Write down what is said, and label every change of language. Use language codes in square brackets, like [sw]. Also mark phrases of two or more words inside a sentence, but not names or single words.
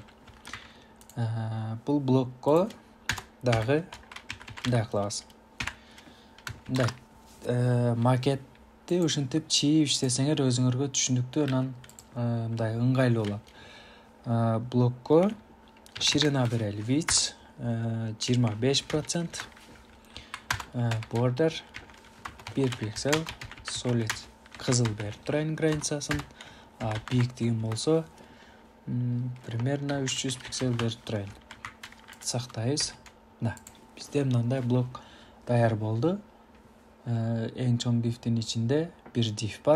[ky] Бул блокко дагы мындай кылабыз. Мындай макетти ушинтип чийип иштесеңер өзүңөргө түшүнүктүү, анан мындай ыңгайлуу болот. Блокко ширина берели [en] width 25%, border [ky] 1 пиксель, solid кызыл берип турайын границасын, бийиктигин болсо примерно 300 пиксель берип турайын. Сактайбыз. Бизде мындай блок даяр болду. Эң чоң дифтин ичинде бир диф бар.